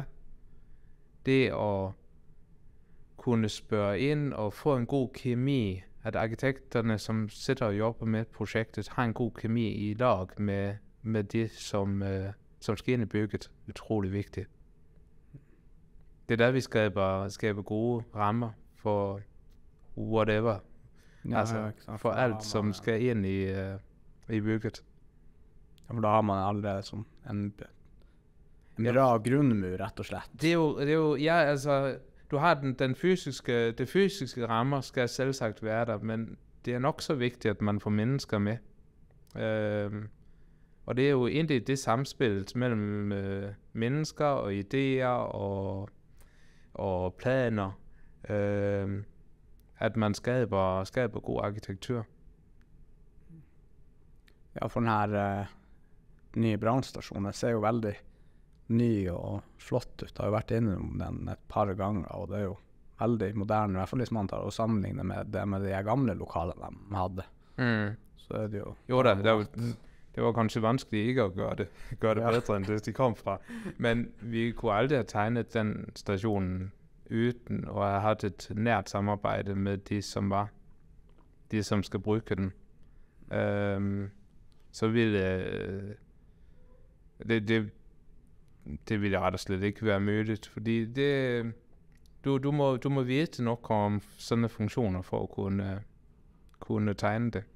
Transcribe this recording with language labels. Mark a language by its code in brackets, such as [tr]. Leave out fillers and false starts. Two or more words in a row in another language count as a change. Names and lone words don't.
[da] Det at kunne spørge ind og få en god kemi, at arkitekterne, som sidder og jobber med projektet, har en god kemi [no] i lag med [da] det, som sker ind i bygget, utrolig vigtigt. Det er der, vi skaber gode rammer for whatever. Ja, altså for alt, som skal ind i bygget. Ja, [no] for da har man allerede som en bra grunnmur, rett og slett. [da] Det er jo, ja, altså, du har det fysiske rammer skal selvsagt være der, men det er nok så vigtigt, at man får mennesker med. Og det er jo egentlig det samspil mellem mennesker og idéer og planer, at man skaber god arkitektur. [no] Ja, for den her nye brannstasjonen ser jo veldig ny og flott ut. Jeg har jo vært innom den et par ganger, og det er jo veldig moderne, i hvert fall hvis man tar og sammenligner med de gamle lokalene de hadde. Så er det jo... [da] Jo da, det var kanskje vanskelig ikke at gøre det bedre end det, de kom fra. Men vi kunne aldrig have tegnet den stationen uden og have haft et nært samarbejde med de som skal bruge den. Så ville det ville ret og slet ikke være muligt, fordi du må vide nok om sådan funktioner for at kunne tegne det.